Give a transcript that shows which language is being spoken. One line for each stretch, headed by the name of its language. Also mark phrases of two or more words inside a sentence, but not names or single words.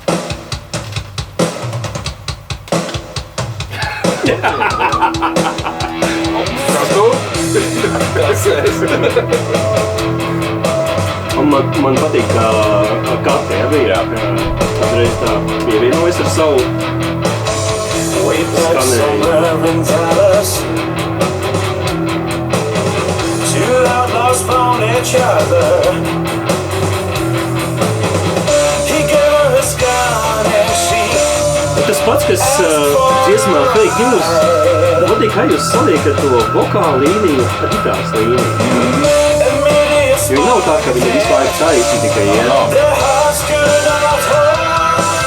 Latvian: Kas tu? Kas es? Man patīk, ka Kate bija patreiz tā pievienojas ar savu skanējumu.
English: Outlaws found each other. He gave her his gun and she.
Latvian: Tas pats, kas dziesmā Fake News, man patīk, kā jūs saliekat to vokālu līniju ar ģitāras līniju. Jo nav tā, ka viņi visu laiku taisi tikai iet.
English: Their hearts could not hold.